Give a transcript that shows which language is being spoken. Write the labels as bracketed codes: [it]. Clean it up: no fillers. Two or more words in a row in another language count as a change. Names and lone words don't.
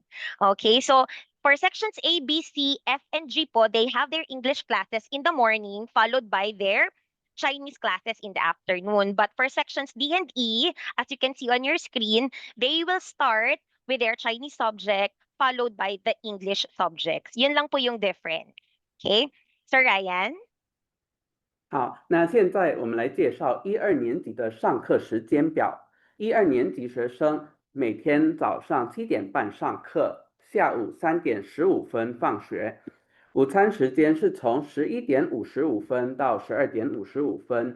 [en] Okay, so for sections A, B, C, F, and G po, they have their English classes in the morning followed by their Chinese classes in the afternoon. But for sections D and E, as you can see on your screen, they will start with their Chinese subject followed by the English subjects. [tl] Yun lang po yung difference. [en] Okay? Sir Ryan? [zh] 好，那现在我们来介绍1、2年级的上课时间表。1、2年级学生每天早上7点半上课，下午3点15分放学。午餐时间是从11点55分到12点55分。